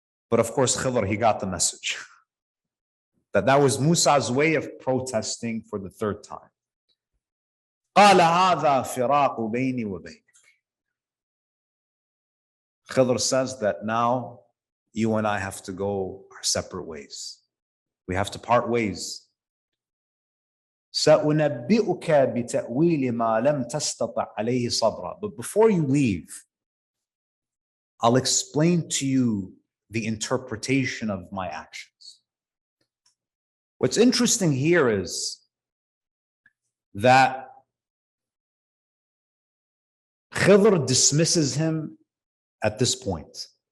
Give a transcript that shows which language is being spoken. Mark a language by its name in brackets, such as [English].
[English] But of course, Khidr, he got the message. That was Musa's way of protesting for the third time. [Arabic] قال هذا فراق بيني وبينك. [English] Khidr says that now you and I have to go our separate ways. We have to part ways. [Arabic] سأنبئك بتأويل ما لم تستطع عليه صبرا. [English] But before you leave, I'll explain to you the interpretation of my actions. What's interesting here is that Khidr dismisses him at this point.